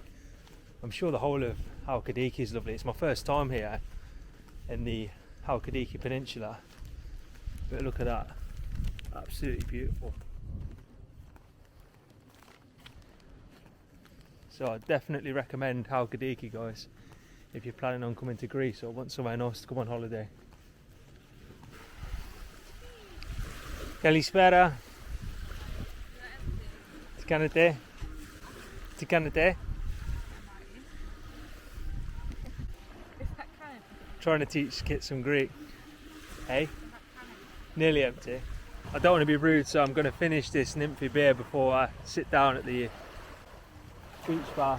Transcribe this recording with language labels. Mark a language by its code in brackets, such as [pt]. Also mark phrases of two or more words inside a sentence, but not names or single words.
[en] I'm sure the whole of HALKIDIKI is lovely. It's my first time here in the HALKIDIKI Peninsula. But look at that. Absolutely beautiful. So I definitely recommend HALKIDIKI, guys, if you're planning on coming to Greece or want somewhere nice to come on holiday. [el] Kalispera. Τι κάνετε? Τι κάνετε? [en] Trying to teach Kit some Greek. Hey? Nearly empty. I don't want to be rude, so I'm going to finish this nymphy beer before I sit down at the beach bar.